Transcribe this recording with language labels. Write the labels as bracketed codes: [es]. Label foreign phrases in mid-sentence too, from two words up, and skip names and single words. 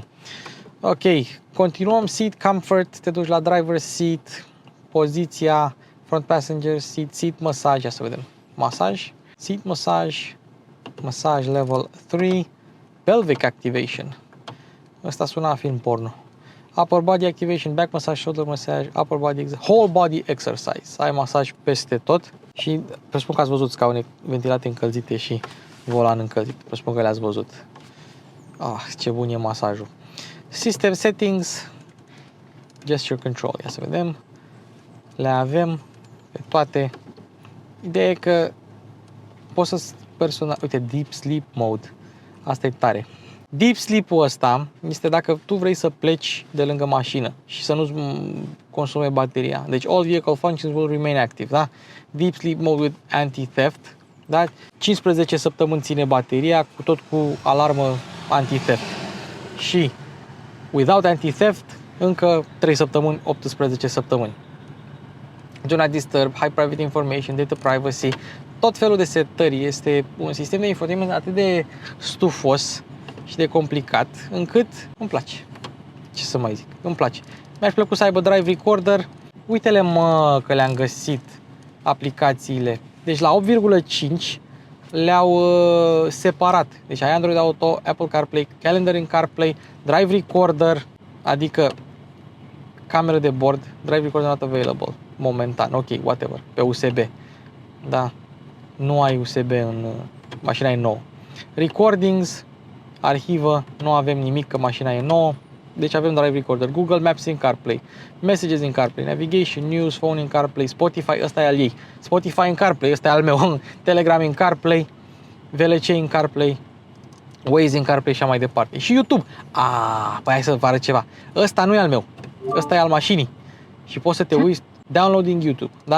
[ro] Ok, continuăm. [en] Seat Comfort, [ro] te duci la [en] Driver Seat, [ro] poziția, [en] Front Passenger Seat, Seat Massage, [ro] ia să vedem. Masaj, [en] Seat Massage, Massage Level 3, Pelvic Activation. [ro] Ăsta sună a film porno. [en] Upper Body Activation, Back Massage, Shoulder Massage, Upper Body, Whole Body Exercise. [ro] Ai masaj peste tot și presupun că ați văzut scaune ventilate încălzite și volan încălzit. Presupun că le-ați văzut. Ce bun e masajul. [en] System Settings, Gesture Control. [ro] Ia să vedem. Le avem pe toate. Ideea e că poți să personal... Uite, [en] Deep Sleep Mode. [ro] Asta e tare. [en] Deep Sleep-ul [ro] ăsta este dacă tu vrei să pleci de lângă mașină și să nu-ți consume bateria. [en] Deci all vehicle functions will remain active, da? Deep Sleep Mode with Anti-Theft, [ro] da? 15 săptămâni ține bateria, cu alarmă anti-theft. [en] Și without anti-theft, [ro] încă 3 săptămâni, 18 săptămâni. [en] Do not disturb, high private information, data privacy, [ro] tot felul de setări. Este un sistem de infotainment atât de stufos și de complicat, încât îmi place. Ce să mai zic? Îmi place. Mi-aș plăcut să aibă [en] Drive Recorder. [ro] Uite-le, mă, că le-am găsit aplicațiile. Deci la 8,5 le-au separat. Deci ai Android Auto, Apple CarPlay, [en] Calendar in CarPlay, Drive Recorder, [ro] adică cameră de bord, [en] Drive Recorder not available, [ro] momentan, ok, whatever, pe USB. Da, nu ai USB în mașina e nouă. Recordings, arhivă, nu avem nimic că mașina e nouă. Deci avem [en] Drive Recorder, Google Maps in CarPlay, Messages in CarPlay, [ro] Navigation, News, [en] Phone in CarPlay, [ro] Spotify, ăsta e al ei, [en] Spotify in CarPlay, [ro] ăsta e al meu, [en] Telegram in CarPlay, VLC in CarPlay, Waze in CarPlay [ro] și așa mai departe. Și YouTube. Păi hai să vă arăt ceva. Ăsta nu e al meu, ăsta e al mașinii. Și poți să te uiți downloading YouTube, da?